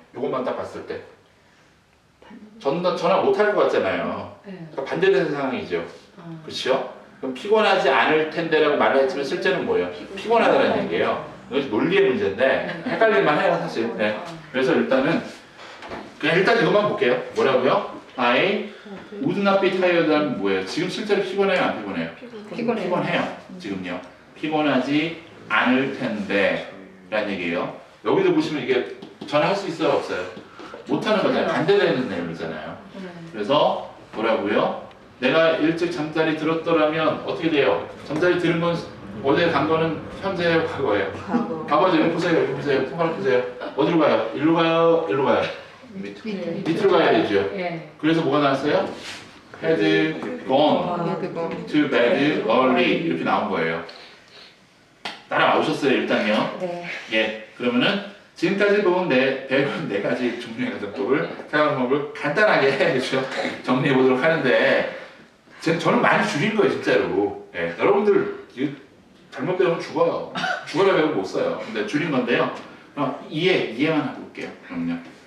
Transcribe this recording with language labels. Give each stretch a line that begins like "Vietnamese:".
Korean: 이것만 딱 봤을 때 전화 못 할 것 같잖아요. 그러니까 반대되는 상황이죠. 그렇죠? 그럼 피곤하지 않을 텐데라고 말을 했지만 실제는 뭐예요? 피곤하다는 얘기예요. 이것이 논리의 문제인데 헷갈릴만 해요, 사실. 네. 그래서 일단은 그냥 일단 이것만 볼게요. 뭐라고요?
English: I would not be tired 하면 뭐예요?
Korean: 지금 실제로 피곤해요, 안 피곤해요? 피곤해요. 지금요. 피곤하지 않을 텐데 라는 얘기예요. 여기도 보시면 이게 전화할 수 있어요, 없어요? 못하는 거잖아요. 반대되는 내용이잖아요. 그래서 뭐라고요? 내가 일찍 잠자리 들었더라면 어떻게 돼요? 잠자리 들은 건 어제 간 거는 현재예요, 과거예요? 과거죠. 여기 보세요, 여기 보세요. 손가락 보세요. 어디로 가요? 일로 가요, 일로 가요. 밑으로 가야 되죠. 그래서 뭐가 나왔어요?
English: had gone to bed early 이렇게 나온 거예요.
Korean: 따라오셨어요, 일단요. 네. 예, 그러면은 지금까지 배운 네 가지 종류의 가정법을 사용법을 간단하게 그렇죠? 정리해 보도록 하는데 저는 많이 줄인 거예요, 진짜로. 예, 여러분들 이거 잘못 배우면 죽어요. 죽어라 배우면 못 써요. 근데 줄인 건데요. 이해만 하고 볼게요. 그럼요.